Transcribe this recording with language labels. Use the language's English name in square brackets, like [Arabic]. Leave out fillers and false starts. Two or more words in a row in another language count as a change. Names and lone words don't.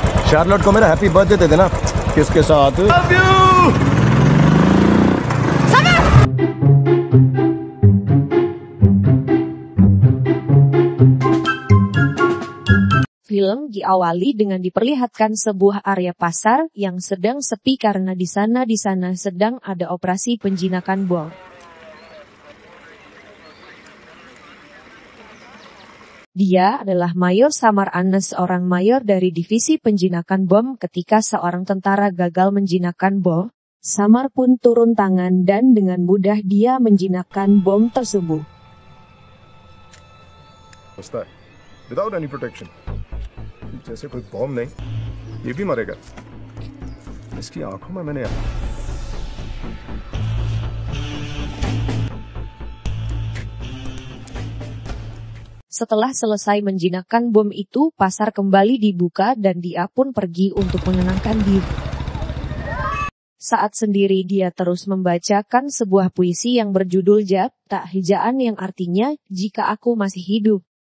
[Hindi] शार्लोट को मेरा [English] happy birthday [Hindi] दे देना किसके साथ [English] love you. [Indonesian] Film diawali dengan diperlihatkan sebuah area pasar yang sedang sepi karena di sana sedang ada operasi penjinakan bom. Dia adalah Mayor Samar Anas, seorang mayor dari divisi penjinakan bom. Ketika seorang tentara gagal menjinakkan bom, Samar pun turun tangan dan dengan mudah dia menjinakkan bom tersebut. [English] Without any protection. [Hindi] जैसे कोई बॉम्ब नहीं, ये भी मरेगा। इसकी आंखों में मैंने [Indonesian] Setelah selesai menjinakkan bom itu, pasar kembali dibuka dan dia pun pergi untuk menenangkan diri. Saat sendiri dia terus membacakan sebuah puisi yang berjudul Jab Tak Hijaan, yang artinya jika aku masih hidup.